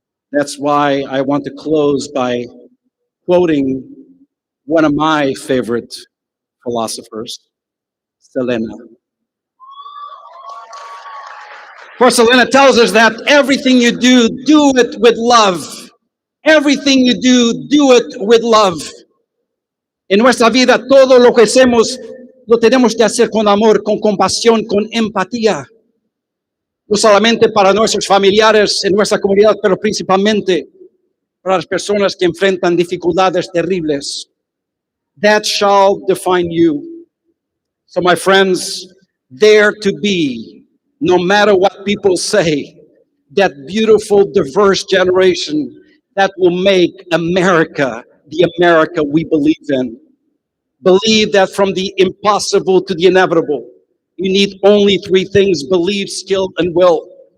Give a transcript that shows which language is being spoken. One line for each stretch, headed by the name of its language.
English: That's why I want to close by quoting one of my favorite philosophers, Selena. For Selena tells us that everything you do it with love. Everything you do it with love.
Spanish: En nuestra vida, todo lo que hacemos, lo tenemos que hacer con amor, con compasión, con empatía. No solamente para nuestros familiares en nuestra comunidad, pero principalmente para las personas que enfrentan dificultades terribles.
English: That shall define you. So, my friends, dare to be, no matter what people say, that beautiful, diverse generation that will make America the America we believe in. Believe that from the impossible to the inevitable, you need only three things: belief, skill, and will.